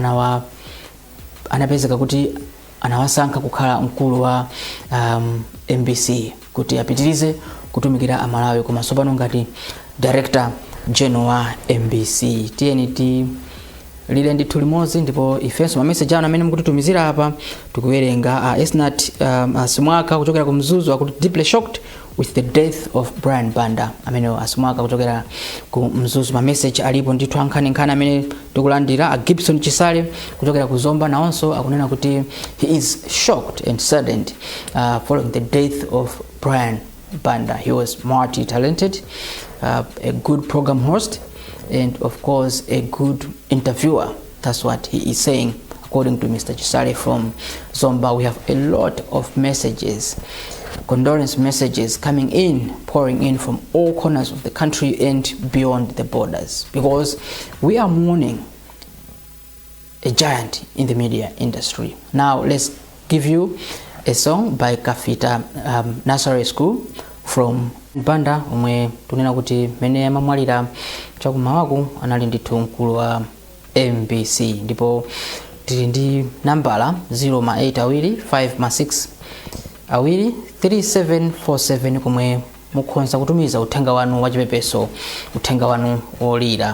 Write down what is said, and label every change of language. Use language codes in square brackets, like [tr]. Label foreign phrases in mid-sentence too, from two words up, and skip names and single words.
[ny] anapezeka kuti anawasankha kukhala mkulu wa MBC kuti apitirize kutumikira amalawi koma sopano ngati director general wa MBC. TNT lile ndithu limodzi, ndipo ifenso ma message anu amene mukutitumizira apa tikuwerenga. [en] Esnat Asimwaka [ny] kuchokera ku Mzuzu akuti [en] deeply shocked with the death of Brian Banda. [ny] Amene Asimwaka kuchokera ku Mzuzu, ma message alipo ndithu ankhani amene tikulandira. [en] Gibson Chisale [ny] kuchokera ku Zomba nawonso akunena kuti [en] he is shocked and saddened following the death of Brian Banda. He was multi-talented, a good program host, and of course a good interviewer. That's what he is saying according to Mr. Chisale from Zomba. We have a lot of messages, condolence messages coming in, pouring in from all corners of the country and beyond the borders, because we are mourning a giant in the media industry. Now let's give you a song by Kafita Nursery School from Banda, [ny] omwe tunena kuti mene mamwalira chakumawaku anali ndithu mkulu wa MBC, ndipo tili ndi nambala 08285 komwe mukhoza kutumiza uthenga wanu wachipepeso, uthenga wanu olira.